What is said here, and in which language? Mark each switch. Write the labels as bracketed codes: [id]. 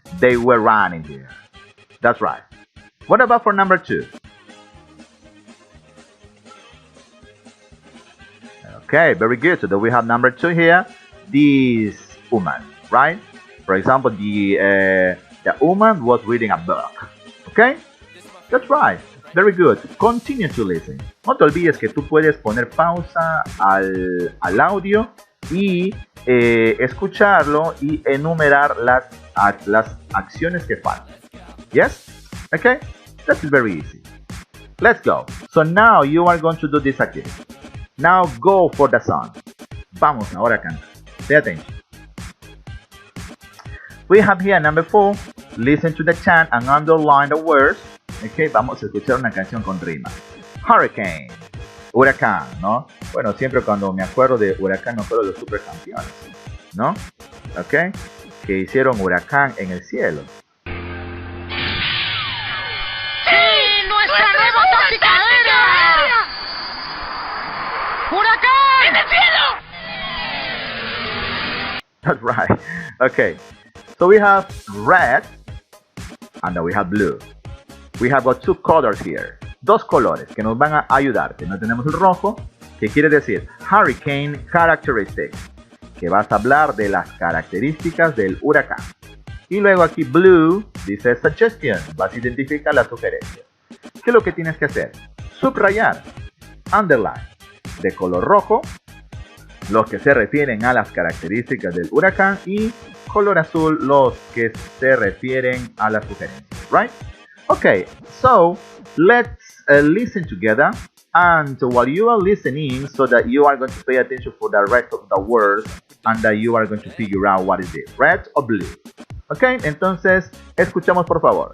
[en] They were running here. That's right. What about for number 2? Okay, very good. So that we have number 2 here. This woman, right? For example, the woman was reading a book. Okay? That's right. Very good. Continue to listen. [es] No te olvides que tú puedes poner pausa al audio y escucharlo y enumerar las acciones que faltan. [en] Yes? Okay? That is very easy. Let's go. So now you are going to do this again. Now go for the song. [es] Vamos ahora a cantar. [en] Pay attention. We have here number 4. Listen to the chant and underline the words. [es] Okay, vamos a escuchar una canción con rima. Hurricane. Huracán, ¿no? Bueno, siempre cuando me acuerdo de huracán me acuerdo de los supercampeones, ¿no? Ok, que hicieron huracán en el cielo. ¡Sí! ¡Nuestra nueva táctica aérea! ¡Huracán! ¡En el cielo! [en] That's right. Okay, so we have red and then we have blue. We have got 2 colors here. [es] 2 colores que nos van a ayudar. No tenemos el rojo, que quiere decir Hurricane Characteristics, que vas a hablar de las características del huracán. Y luego aquí blue dice Suggestion, vas a identificar la sugerencia. ¿Qué es lo que tienes que hacer? Subrayar, underline, de color rojo, los que se refieren a las características del huracán, y color azul, los que se refieren a las sugerencias. [en] Right? Okay, so let's listen together, and while you are listening, so that you are going to pay attention for the rest of the words, and that you are going to figure out what is it, red or blue. [es] Okay, entonces escuchamos por favor.